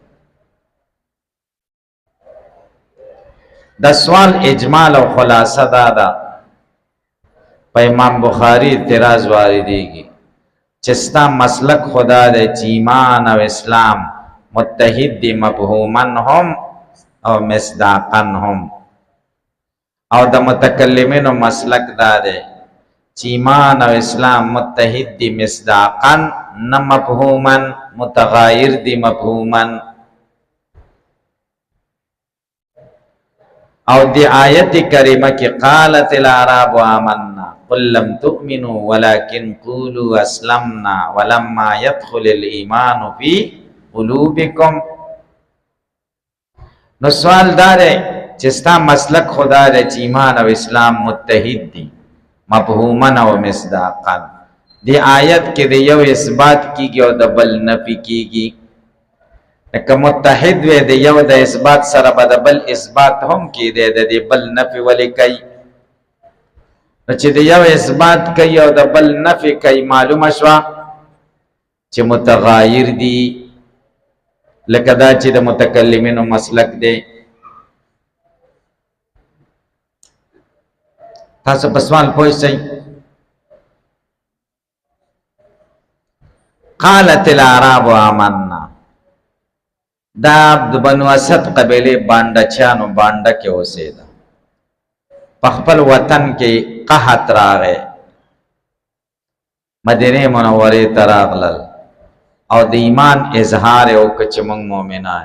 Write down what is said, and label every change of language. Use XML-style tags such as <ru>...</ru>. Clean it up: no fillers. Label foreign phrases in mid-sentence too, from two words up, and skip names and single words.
<ps>د سوال اجمال او خلاصه ده په امام بخاری اعتراض واردېږي چې ستا مسلک خدا د ایمان او اسلام متحد دي مفهوما هم او مصداقا هم، او د متکلمینو مسلک دا ده چې ایمان او اسلام متحد دي مصداقا نه مفهوما، متغایر دي مفهوما. او دی آیت کریمه کی</ps> <ar>قالت الاعراب آمنا قل لم تؤمنوا ولكن قولوا اسلمنا ولما يدخل الايمان في قلوبكم.</ar> <ps>نو سوال دار چې ستا مسلک خدا د ایمان او اسلام متحد دي مفهوما او مصداقا. دی آیت کې د یو اثبات کیږي او د بل نفي کیږي. که متحد وي د یو د اثبات سره به د بل اثبات هم کیږي، د بل نفي ولې کوي؟ چې د یو اثبات کوي او د بل نفي کوي، معلومه شوه چې متغایر دي، لکه دا چې د متکلمینو مسلک دی. تاسو په سوال پوه شئ.</ps> <ar>قالت الاعراب آمنا،</ar> <ps>دا د بنو اسد قبیله باندچانو بانډه کې اوسېده. په خپل وطن کې قحط راغی، مدینه منورې ته راغلل او د ایمان اظهار وکړ چې موږ مؤمنان.</ps>